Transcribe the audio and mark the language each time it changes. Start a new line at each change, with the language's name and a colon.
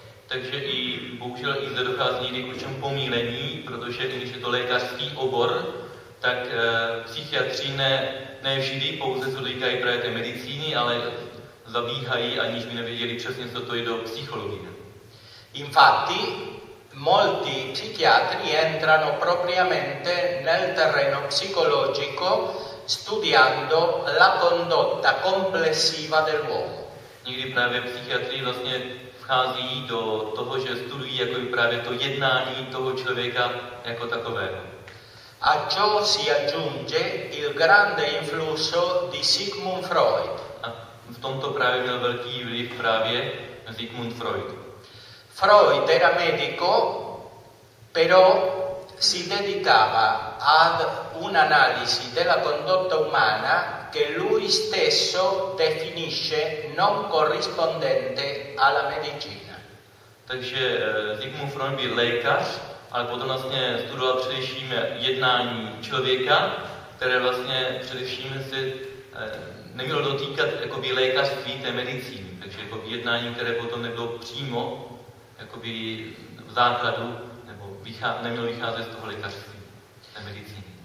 Czech: Takže i bohužel i zde dochází někdy k určitému pomýlení, protože i když je to lékařský obor, tak psychiatři ne vždy pouze se dotýkají právě té medicíny, ale zabíhají, aniž by nevěděli přesně, co to je do psychologie.
Italian: Infatti, molti psichiatri entrano propriamente nel terreno psicologico studiando la condotta complessiva dell'uomo.
Czech: Někdy právě psychiatri vlastně vchází do toho, že studují jako právě to jednání toho člověka jako takového.
Italian: A ciò si aggiunge il grande influsso di Sigmund Freud.
Czech: A v tomto právě měl velký vliv právě Sigmund Freud.
Italian: Freud era medico, però si dedicava ad un'analisi della condotta umana che lui stesso definisce non corrispondente alla medicina.
Czech: Takže Sigmund Freud byl lékař, ale potom vlastně studoval především jednání člověka, které vlastně především se nemělo dotýkat jakoby lékařství té medicíny. Takže jakoby jednání, které potom nebylo přímo jakoby v základu, nebo nemělo vycházet z toho lékařství té medicíny.